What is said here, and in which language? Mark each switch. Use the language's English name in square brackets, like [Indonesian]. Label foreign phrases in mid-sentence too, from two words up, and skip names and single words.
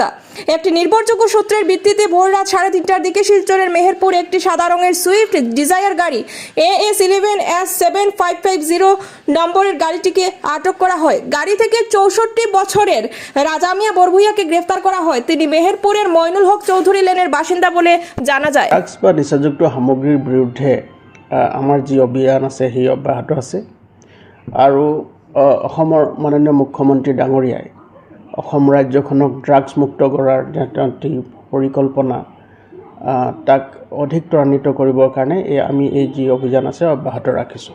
[Bangla] একটি নির্ভরযোগ্য সূত্রের ভিত্তিতে ভোররাত 3:30টার দিকে শিলচরের মেহেরপুর একটি সাদা রঙের সুইফট ডিজায়ার গাড়ি AS11S7550 নম্বরের গাড়িটিকে আটক করা হয়। গাড়ি থেকে 64 বছরের রাজা মিয়া বরভুইয়াকে গ্রেফতার করা হয়। তিনি মেহেরপুরের মইনুল হক চৌধুরী লেনের বাসিন্দা বলে জানা যায়। [Assamese] ড্রাগছ বা নিচাযুক্ত সামগ্ৰীৰ বিৰুদ্ধে আমাৰ যি অভিযান আছে সেই অব্যাহত আছে আৰু অসমৰ মাননীয় মুখ্যমন্ত্ৰী ডাঙৰীয়াই অসম ৰাজ্যখনক ড্ৰাগছ মুক্ত কৰাৰ যি পৰিকল্পনা তাক অধিক ত্বৰান্বিত কৰিবৰ কাৰণে আমি এই যি অভিযান আছে অব্যাহত ৰাখিছোঁ।